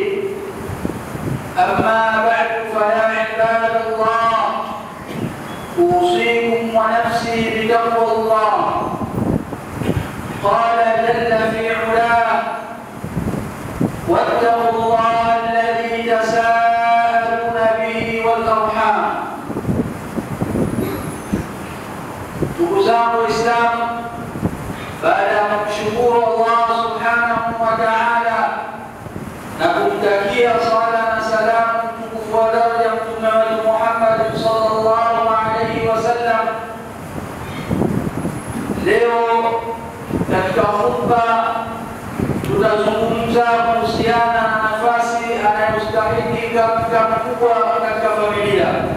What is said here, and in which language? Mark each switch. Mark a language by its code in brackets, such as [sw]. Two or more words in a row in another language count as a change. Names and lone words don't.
[ar] أما بعد، فيا عباد الله، أوصيكم ونفسي بتقوى الله. قال جل في علاه: واتقوا الله الذي تساءلون به والأرحام. [sw] Ndugu zangu Waislamu, baada ya kumshukuru Allah [ar] سبحانه وتعالى [sw] na kumtakia sala na salamu mtukufu wa daraja Mtume wetu Muhammad [ar] صلى الله عليه وسلم, [sw] leo katika khutba tutazungumza kuhusiana na nafasi anayostahili katika mkubwa katika familia.